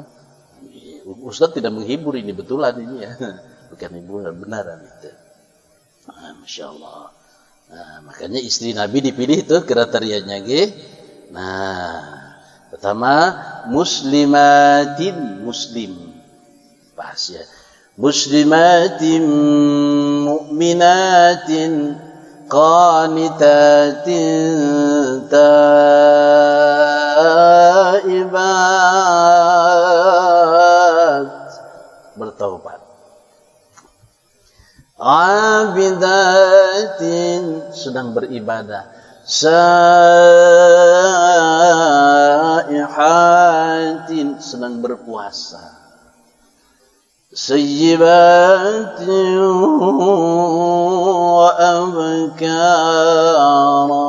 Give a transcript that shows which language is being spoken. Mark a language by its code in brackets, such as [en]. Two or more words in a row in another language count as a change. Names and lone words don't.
[id] Ustadz tidak menghibur ini betulan ini ya. Bukan hiburan benaran itu. Masya Allah. Nah, makanya istri Nabi dipilih itu kriterianya gitu. Nah, pertama [ar] مسلمات مسلم. [id] Bahas ya. [ar] مسلمات مؤمنات قانتات taibat, bertaubat, abidatin, [id] sedang beribadah, [ar] saihatin, [id] sedang berpuasa, [ar] ثيبات وأبكارا.